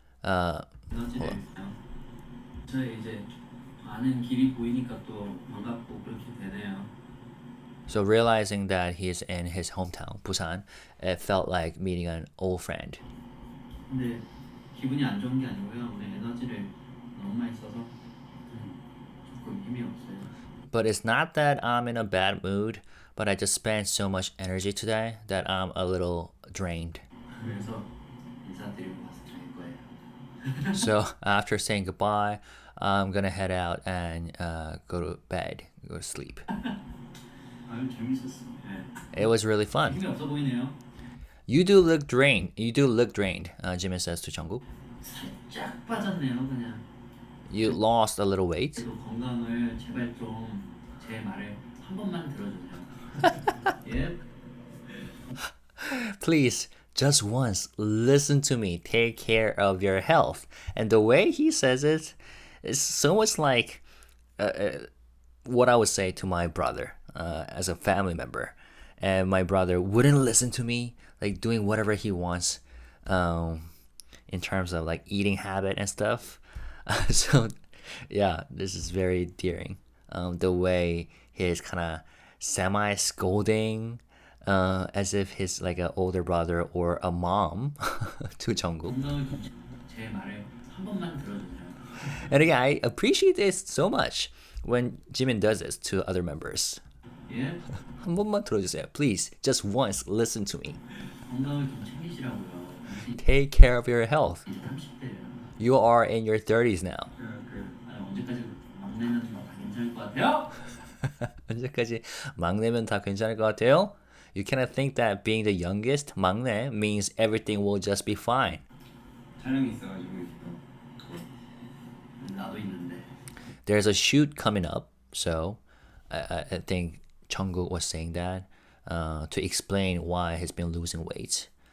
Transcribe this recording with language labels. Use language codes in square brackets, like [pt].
[ko] 에너지를 저희 이제 아는 길이 보이니까 또 반갑고 그렇게 되네요. [en] so realizing that he's in his hometown, Busan, it felt like meeting an old friend. [ko] 근데 기분이 안 좋은 게 아니고요. 오늘 에너지를 너무 많이 써서 조금 힘이 없어요. [en] But it's not that I'm in a bad mood, but I just spent so much energy today that I'm a little drained. [ko] 그래서 인사드리고 가서 잘 거예요. [en] So after saying goodbye, I'm gonna head out and go to bed, go to sleep. [ko] 아유 재밌었어. [en] It was really fun. [ko] 힘이 없어 보이네요. [en] You do look drained. You do look drained. Jimin says to Jungkook. [ko] 살짝 빠졌네요, 그냥. [en] You lost a little weight. [ko] 그래도 건강을 제발 좀 제 말을 한 번만 들어주세요. 예. [en] Please just once, listen to me. Take care of your health. And the way he says it is so much like what I would say to my brother as a family member. And my brother wouldn't listen to me, like doing whatever he wants in terms of like eating habit and stuff. So, yeah, this is very endearing. The way he's kind of semi scolding, as if he's like an older brother or a mom to Jungkook. [ko] 제 말을 한 번만 들어주세요. [en] And again, I appreciate this so much when Jimin does this to other members. [ko] 예? 한 번만 들어주세요. [en] Please, just once, listen to me. [ko] 건강을 좀 챙기시라고요. [en] Take care of your health. [ko] 이제 30대예요. [en] You are in your 30s now. [ko] 언제까지 막내는 다 괜찮을 것 같아요? 언제까지 막내면 다 괜찮을 것 같아요? [en] You cannot think that being the youngest, 막내, means everything will just be fine. [ko] 촬영이 있어가지고 나도 있는데. [en] There's a shoot coming up, so I think Jungkook was saying that to explain why he's been losing weight.